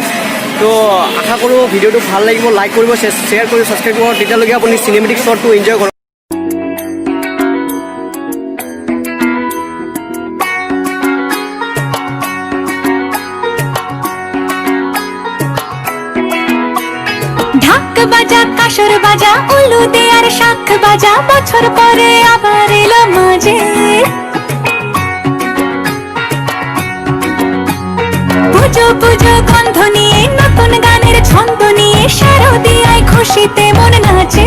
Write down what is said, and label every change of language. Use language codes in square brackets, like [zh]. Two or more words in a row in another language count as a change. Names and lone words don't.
[as] তো আশা কৰোঁ ভিডিঅ'টো ভাল লাগিব, লাইক কৰিব, শ্বেয়াৰ কৰিব, ছাবস্ক্ৰাইব কৰিব। তেতিয়ালৈকে আপুনি [en] cinematic shotটো [as] এনজয় কৰক। [bn] ঢাক বাজা কাসর বাজা উলু দে আর শাখ বাজা, বছর পরে আবার এলো মাঝে। পুজো পুজো গন্ধ নিয়ে, নতুন গানের ছন্দ নিয়ে, শারদিয়ায় খুশিতে মন নাচে।